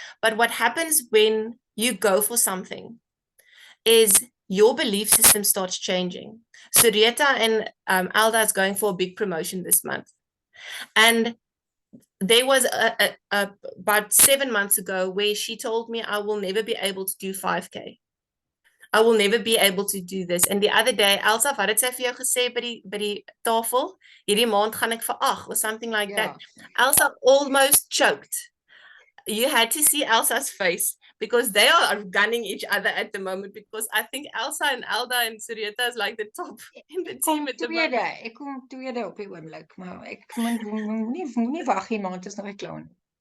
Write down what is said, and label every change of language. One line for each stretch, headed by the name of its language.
English: But what happens when you go for something is your belief system starts changing. Surieta and Alda is going for a big promotion this month. And there was about 7 months ago where she told me I will never be able to do 5K. I will never be able to do this. And the other day,
Afrikaans: Elsa, wat het sy vir jou gesê by die tafel? Hierdie maand gaan ek vir
English: 8 or something like that. Elsa almost choked. You had to see Elsa's face because they are gunning each other at the moment because I think Elsa and Alda and Surieta is like the top in the team at the moment.
Afrikaans: Ek kom tweede op die oomblik, maar ek moenie wag nie, maand is nog nie klaar nie.